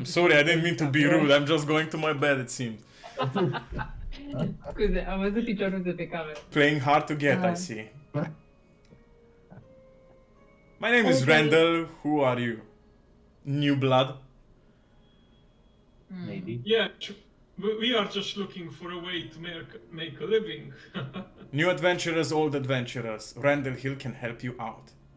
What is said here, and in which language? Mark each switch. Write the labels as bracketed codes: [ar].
[en] I'm sorry, I didn't mean to be rude. I'm just going to my bed, it seems. [ro] Scuze, am văzut piciorul de pe cameră. [en] Playing hard to get, I see. My name is Okay. Randall. Who are you? New blood? Maybe. Yeah, we are just looking for a way to make a living. New adventurers, old adventurers. Randall Hill can help you out.